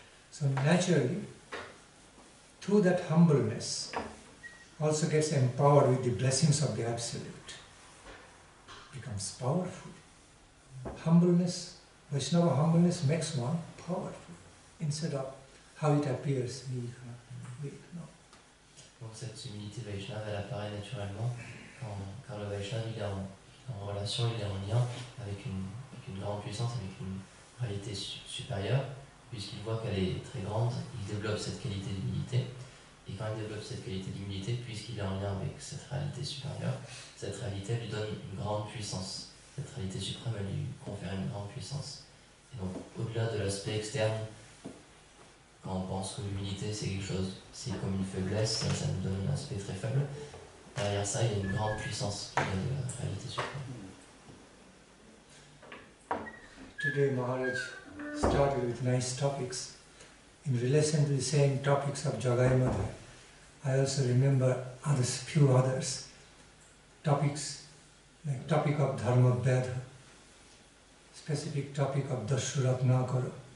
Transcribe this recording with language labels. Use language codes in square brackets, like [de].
[en] So naturally, through that humbleness, also gets empowered with the blessings of the Absolute, becomes powerful. Humbleness, Vaishnava humbleness makes one powerful, instead of how it appears weak. No. [fr] Donc cette humilité Vaishnava, elle apparaît naturellement quand le Vaishnava il est en relation, il est en lien avec une grande puissance, avec une réalité supérieure, puisqu'il voit qu'elle est très grande, il développe cette qualité d'humilité. Et quand il développe cette qualité d'humilité, puisqu'il est en lien avec cette réalité supérieure, cette réalité lui donne une grande puissance. Cette réalité suprême, elle lui confère une grande puissance. Et donc, au-delà de l'aspect externe, quand on pense que l'humilité c'est quelque chose, c'est comme une faiblesse, ça nous donne un aspect très faible. Derrière ça, il y a une grande puissance qui vient de la réalité suprême. [en] Today Maharaj started with nice topics. In relation to the same topics of Jagai Madhai, I also remember few others. Topics like topic of Dharma Vedha, specific topic of Dashuratnakara.